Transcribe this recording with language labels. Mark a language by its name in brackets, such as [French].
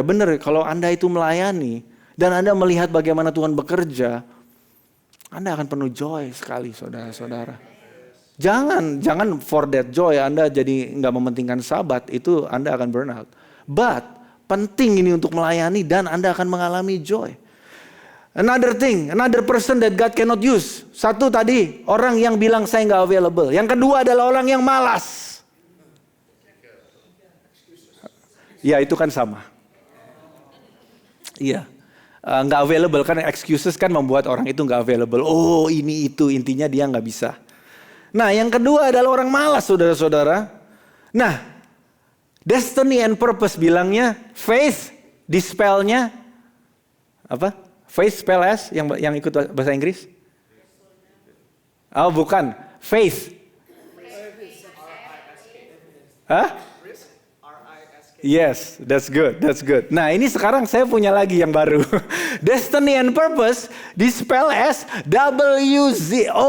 [Indonesian] Benar, kalau Anda itu melayani dan Anda melihat bagaimana Tuhan bekerja, Anda akan penuh joy sekali, saudara-saudara. Jangan [English] for that joy [Indonesian] Anda jadi nggak mementingkan sabat, itu Anda akan [English] burn out. [Indonesian] But penting ini untuk melayani dan Anda akan mengalami joy. [English] Another thing, another person that God cannot use. [Indonesian] Satu tadi, orang yang bilang saya nggak available. Yang kedua adalah orang yang malas. Ya itu kan sama. Iya. Nggak available kan, excuses kan membuat orang itu nggak available. Oh ini itu, intinya dia nggak bisa. Nah yang kedua adalah orang malas, saudara-saudara. Nah, [English] destiny and purpose [Indonesian] bilangnya, faith, dispelnya apa? Faith spell S yang ikut bahasa Inggris? Oh bukan, faith. Hah? [English] Yes, that's good, that's good. [Indonesian] Nah ini sekarang saya punya lagi yang baru. [English] Destiny and purpose dispel as WZORK.